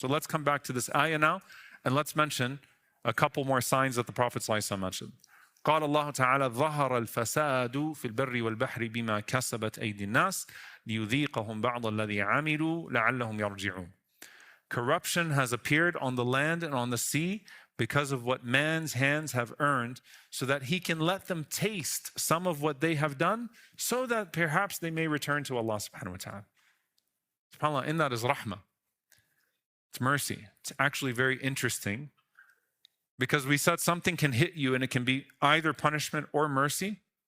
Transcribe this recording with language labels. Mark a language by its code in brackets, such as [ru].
[en] So let's come back to this ayah now, and let's mention a couple more signs that the Prophet ﷺ mentioned. [ar] قال الله تعالى ظهر الفساد في البر والبحر بما كسبت أيدي الناس ليذيقهم بعض الذي عملوا لعلهم يرجعون. [en] Corruption has appeared on the land and on the sea because of what man's hands have earned, so that he can let them taste some of what they have done, so that perhaps they may return to Allah subhanahu wa ta'ala. SubhanAllah, in that is rahmah. It's mercy. It's actually very interesting, because we said something can hit you and it can be either punishment or mercy.